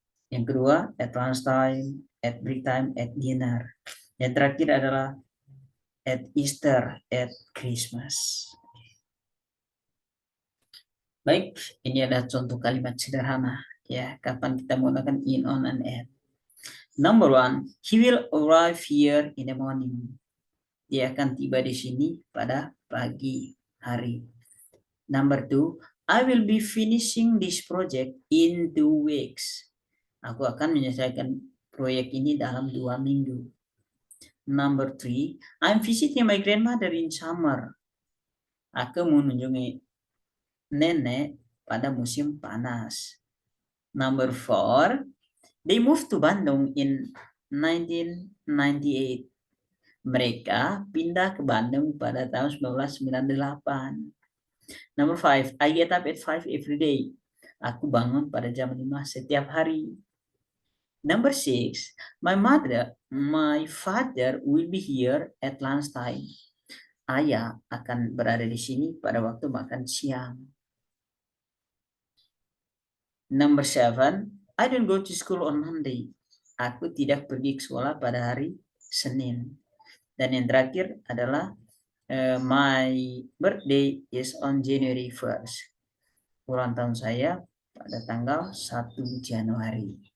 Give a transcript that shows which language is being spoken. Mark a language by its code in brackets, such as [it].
[id] Yang kedua [en] at lunchtime, at break time, at dinner. [id] Yang terakhir adalah [en] at Easter, at Christmas. [id] Baik, ini adalah contoh kalimat sederhana ya, kapan kita menggunakan in, on, and at. [en] Number 1, he will arrive here in the morning. [id] Dia akan tiba di sini pada pagi hari. [en] Number 2, I will be finishing this project in 2 weeks. [id] Aku akan menyelesaikan proyek ini dalam 2 minggu. [en] Number 3, I'm visiting my grandmother in summer. [id] Aku mengunjungi nenek pada musim panas. [en] Number 4, they moved to Bandung in 1998. [id] Mereka pindah ke Bandung pada tahun 1998. [en] Number 5, I get up at 5 every day. [id] Aku bangun pada jam 5 setiap hari. [en] Number 6, my father will be here at lunchtime. [id] Ayah akan berada di sini pada waktu makan siang. [en] Number 7, I don't go to school on Monday. [id] Aku tidak pergi ke sekolah pada hari Senin. Dan yang terakhir adalah [en] my birthday is on January 1st. [id] Ulang tahun saya pada tanggal 1 Januari.